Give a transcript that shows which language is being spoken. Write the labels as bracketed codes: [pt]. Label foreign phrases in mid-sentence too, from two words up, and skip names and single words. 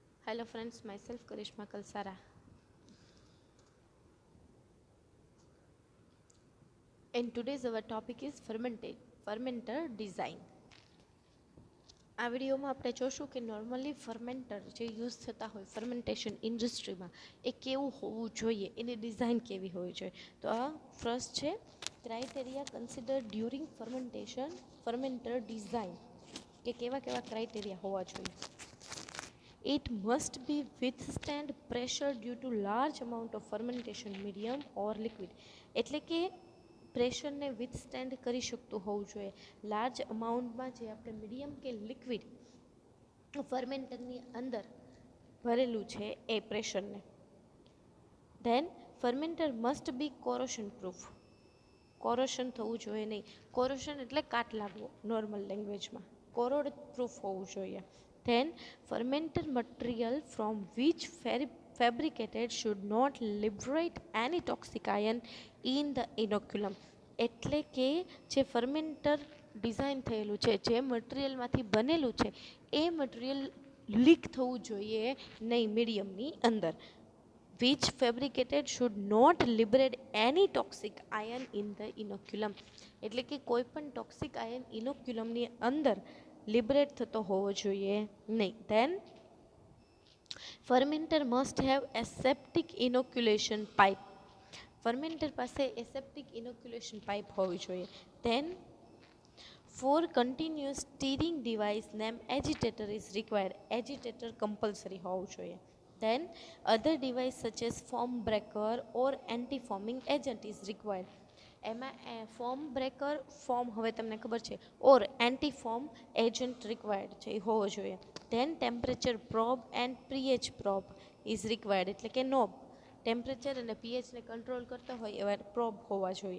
[en] Hello friends, myself Karishma Kalsara. And today's our topic is fermenter design. [gu] આ વિડીયોમાં આપણે જોશું કે [en] normally fermenter [gu] જે યુઝ થતા હોય [en] fermentation industry [gu] એ કેવું હોવું જોઈએ, એની ડિઝાઇન કેવી હોવી જોઈએ. તો આ ફર્સ્ટ છે [en] criteria consider during fermenter design, [gu] કે કેવા કેવા ક્રાઇટેરિયા હોવા જોઈએ. [en] It must be withstand pressure due to large amount of fermentation medium or liquid. [gu] એટલે કે પ્રેશરને વિથસ્ટેન્ડ કરી શકતું હોવું જોઈએ. [en] large amount [gu] જે આપણે મીડિયમ કે લિક્વિડ ફર્મેન્ટરની અંદર ભરેલું છે એ પ્રેશરને. [en] then fermenter must be corrosion proof. [gu] કોરોશન થવું જોઈએ નહીં. કોરોશન એટલે કાટ લાગવો [en] normal language. corrode proof [gu] હોવું જોઈએ. [en] Then fermented material from which fabricated should not liberate any toxic ion in the inoculum. [gu] એટલે કે જે ફર્મેન્ટર ડિઝાઇન થયેલું છે, જે મટીરિયલમાંથી બનેલું છે, એ મટીરિયલ લીક થવું જોઈએ નહીં મીડિયમની અંદર. [en] which fabricated should not liberate any toxic ion in the inoculum. [gu] એટલે કે કોઈ પણ [en] toxic ion inoculum [gu] અંદર લિબરેટ થતો હોવો જોઈએ નહીં. [en] then fermenter must have aseptic inoculation pipe. [gu] ફર્મેન્ટર પાસે [en] aseptic inoculation pipe [gu] હોવી જોઈએ. [en] then for continuous stirring device name agitator is required. agitator compulsory [gu] હોવું જોઈએ. [en] Then other device such as foam breaker or anti-foaming agent is required. [gu] એમાં [en] foam breaker, [gu] ફોમ હવે તમને ખબર છે, [en] or anti foam agent required [gu] છે, એ હોવો જોઈએ. [en] then temperature probe and pH probe is required. [gu] એટલે કે [en] knob temperature [gu] અને પીએચને કંટ્રોલ કરતા હોય એવા પ્રોબ હોવા જોઈએ.